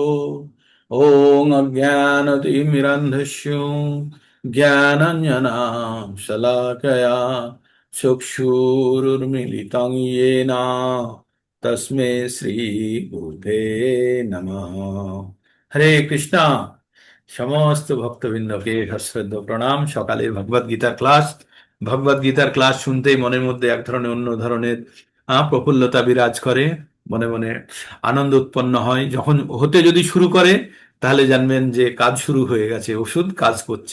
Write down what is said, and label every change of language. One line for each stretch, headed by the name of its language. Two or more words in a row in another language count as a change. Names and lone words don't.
Sanskrit: ओम अज्ञानतिमिरन्धस्य ज्ञानाञ्जनां शलाकया चक्षुरुन्मीलितं येन तस्मै श्री गुरुते नमः।
Bangla: হরে কৃষ্ণা। সমস্ত ভক্তবৃন্দকে সশ্রদ্ধ প্রণাম। সকালে ভগবদ গীতার ক্লাস। ভগবদ গীতার ক্লাস শুনতেই মনের মধ্যে এক ধরনের অন্য ধরনের প্রফুল্লতা বিরাজ করে। মনে মনে আনন্দ উৎপন্ন হয়। যখন হতে যদি শুরু করে তাহলে জানবেন যে কাজ শুরু হয়ে গেছে, ওষুধ কাজ করছে।